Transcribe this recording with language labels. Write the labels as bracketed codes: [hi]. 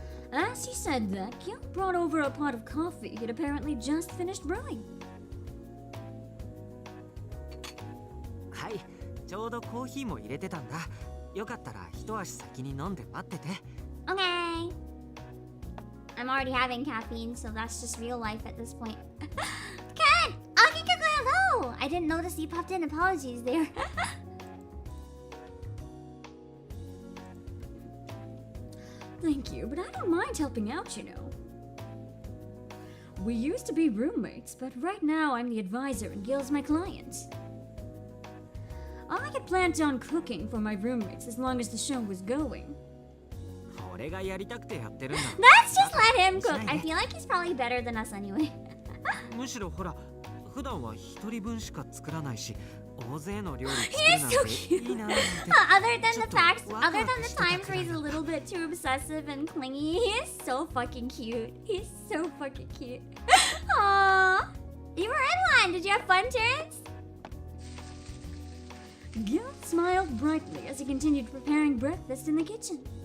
[en] As he said that, Gil brought over a pot of coffee he'd apparently just finished brewing. [ja] はい、ちょうどコーヒーも入れてたんだ。よかったら一足先に飲んで待ってて。 [en] Okay. I'm already having caffeine, so that's just real life at this point. Ken! Akikako, hello! I didn't notice you popped in. Apologies there. Thank you, but I don't mind helping out, you know. We used to be roommates, but right now I'm the advisor and Gil's my client. I had planned on cooking for my roommates as long as the show was going. [ja] 俺がやりたくてやってるんだ。 [en] Let's just let him cook. I feel like he's probably better than us anyway. [ja] むしろほら、普段は一人分しか作らないし、大勢の料理作るなんていいなって。 [en] Other than the times where he's a little bit too obsessive and clingy, he is so fucking cute. He's so fucking cute. Aww. You were in one. Did you have fun, Terrence? Gil smiled brightly as he continued preparing breakfast in the kitchen.